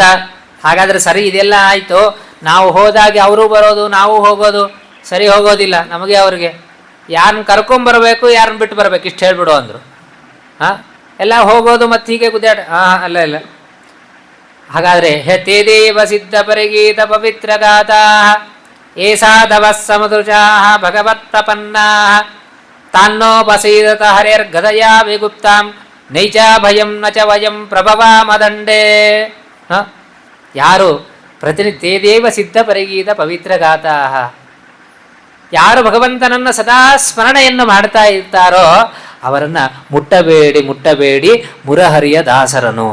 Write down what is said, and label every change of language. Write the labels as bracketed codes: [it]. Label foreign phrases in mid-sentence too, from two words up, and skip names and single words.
[kn] ಹಾಗಾದರೆ ಸರಿ, ಇದೆಲ್ಲ ಆಯಿತು. ನಾವು ಹೋದಾಗೆ ಅವರು ಬರೋದು, ನಾವು ಹೋಗೋದು ಸರಿ ಹೋಗೋದಿಲ್ಲ ನಮಗೆ. ಅವ್ರಿಗೆ ಯಾರನ್ನ ಕರ್ಕೊಂಬರ್ಬೇಕು, ಯಾರನ್ನ ಬಿಟ್ಟು ಬರಬೇಕು, ಇಷ್ಟು ಹೇಳ್ಬಿಡು ಅಂದರು. ಎಲ್ಲ ಹೋಗೋದು ಮತ್ತು ಹೀಗೆ ಗುದ್ದಾಡ. ಅಲ್ಲ. [sa] ಹಾಗಾದರೆ ತೇ ದೇವ ಸಿದ್ಧ ಪರಿಗೀತ ಪವಿತ್ರ ಗಾತಾ ಏ ಸಾಧವ ಸಮದೃಶಾ ಭಗವತ್ ಪ್ರಪನ್ನಾ ತಾನ್ನೋಪಸೀದತ ಹರೇರ್ಗದಯಾ ವಿಗುಪ್ತಾಂ ನೈಚ ಭಯಂ ನ ಚ ವಯಂ ಪ್ರಭವಾಮದಂಡೇ. [kn] ಯಾರು [sa] ತೇ ದೇವ ಸಿದ್ಧ ಪರಿಗೀತ ಪವಿತ್ರ ಗಾತಾ, [kn] ಯಾರು ಭಗವಂತನನ್ನು ಸದಾ ಸ್ಮರಣೆಯನ್ನು ಮಾಡ್ತಾ ಇರ್ತಾರೋ ಅವರನ್ನು ಮುಟ್ಟಬೇಡಿ ಮುರಹರಿಯ ದಾಸರನು.